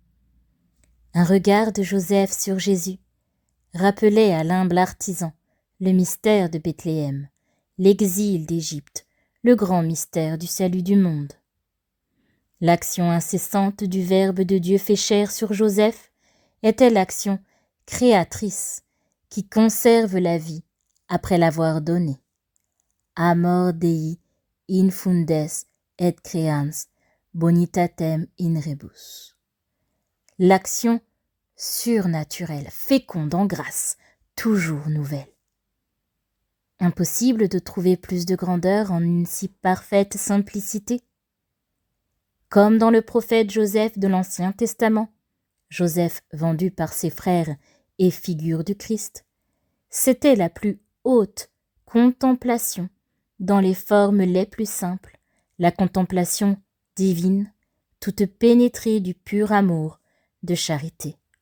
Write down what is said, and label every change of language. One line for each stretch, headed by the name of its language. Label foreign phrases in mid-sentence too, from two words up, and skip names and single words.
French: Un regard de Joseph sur Jésus rappelait à l'humble artisan le mystère de Bethléem, l'exil d'Égypte, le grand mystère du salut du monde. L'action incessante du Verbe de Dieu fait chair sur Joseph était l'action créatrice qui conserve la vie après l'avoir donnée.
Latin: Amor Dei infundes et creans bonitatem in rebus.
French: L'action surnaturelle, féconde en grâce, toujours nouvelle. Impossible de trouver plus de grandeur en une si parfaite simplicité. Comme dans le prophète Joseph de l'Ancien Testament, Joseph vendu par ses frères et figure du Christ, c'était la plus haute contemplation dans les formes les plus simples, la contemplation divine, toute pénétrée du pur amour de charité.